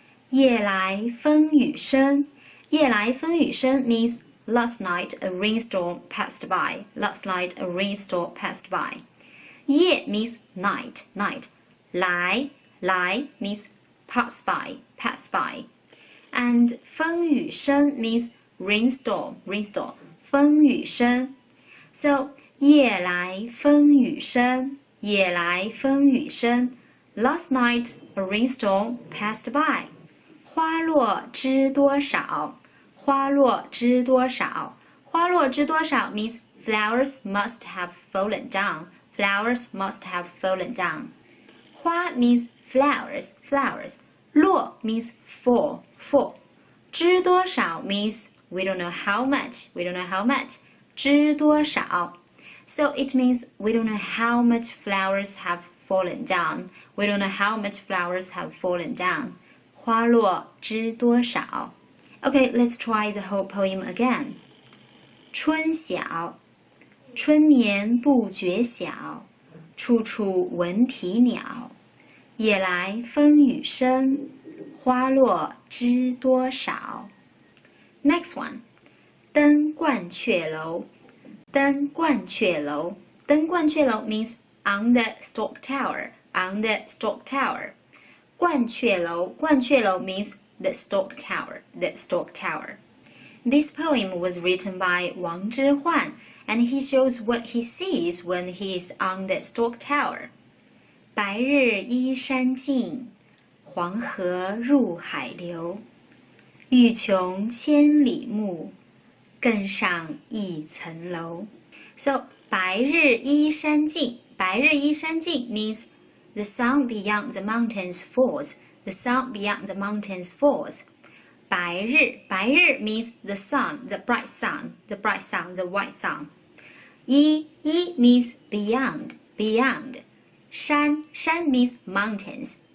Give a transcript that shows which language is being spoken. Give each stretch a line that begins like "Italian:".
Chinese: 夜来风雨声，夜来风雨声
English: means last night a rainstorm passed by. Last night a rainstorm passed by.
Chinese: 夜
English: means night, night.
Chinese: 来
English: means pass by, pass by. And
Chinese: 风雨声
English: means rainstorm, rainstorm.
Chinese: 风雨声
English: So
Chinese: 夜来风雨声，夜来风雨声。
English: Last night a rainstorm passed by.
Chinese: 花落知多少，花落知多少。花落知多少
English: means flowers must have fallen down. Flowers must have fallen down.
Chinese: 花
English: means flowers, flowers.
Chinese: 落
English: means fall, fall.
Chinese: 知多少
English: means we don't know how much, we don't know how much.
Chinese: 知多少
English: So it means we don't know how much flowers have fallen down. We don't know how much flowers have fallen down.
Chinese: 花落知多少
English: Okay, let's try the whole poem again.
Chinese: 春晓，春眠不觉晓，处处闻啼鸟。夜来风雨声，花落知多少。
English: Next one.
Chinese: 登鹳雀楼，登鹳雀楼，登鹳雀楼
English: means on the stork tower, on the stork tower.
Chinese: 鹳雀楼
English: means the stork tower, the stork tower. This poem was written by Wang Zhihuan, and he shows what he sees when he is on the stork tower.
Chinese: 白日依山尽，黄河入海流。欲穷千里目，更上一层楼。
English: So,
Chinese: 白白日依山尽，白日依山尽
English: means the sun beyond the mountains falls. The sun beyond the mountains falls.
Chinese: 白日
English: means the sun, the bright sun, the bright sun, the white sun.
Chinese: 依
English: means beyond.
Chinese: 山
English: means mountains.